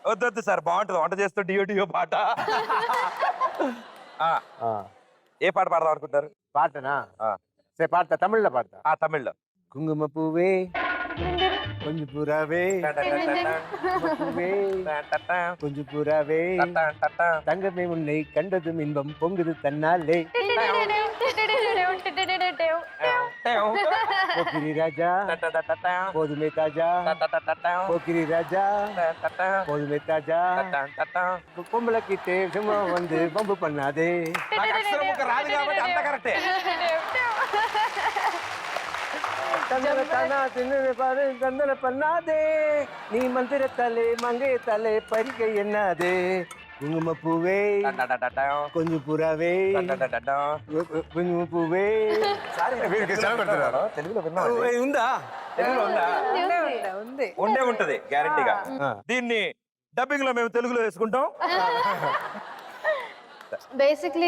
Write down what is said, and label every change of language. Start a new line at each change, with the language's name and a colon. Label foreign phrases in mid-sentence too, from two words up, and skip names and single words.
Telugu: వద్దొద్దు సార్, బాగుంటుంది వంట చేస్తూ డియో పాట. ఏ పాట పాడదాం అనుకుంటారు? పాటనా? ఆ. సరే పాడతా, తమిళ్లో పాడతా. ఆ తమిళ్లో.
Tamil: குங்குமப் பூவே கொஞ்சும் புறாவே, கொஞ்சும் புறாவே, தங்கமே உன்னை கண்டதும் இன்பம் பொங்குது தன்னாலே, போக்கிரி ராஜா போதுமே தாஜா, போக்கிரி ராஜா போதுமே தாஜா, பொம்பளைக்கிட்டே சும்மா வந்து பம்பு பண்ணாதே.
Telugu: నాకు అక్షరం ముక్క రాదు కాబట్టి అంత కరెక్టే.
Tamil: தந்தன தானா தின்னு பாரு தந்தன பண்ணாதே, நீ மந்திரத்தாலே மங்கையத்தாலே பறிக்க எண்ணாதே. குங்கும பூவே கொஞ்சும் புறாவே, குங்குமப் பூவே.
Telugu: తెలుగులో విన్నాం. ఉందా? తెలుగులో ఉందా? ఉంది. ఉండే ఉంటది గ్యారంటీగా. దీన్ని డబ్బింగ్ లో మేము తెలుగులో వేసుకుంటాం. బేసిక్లీ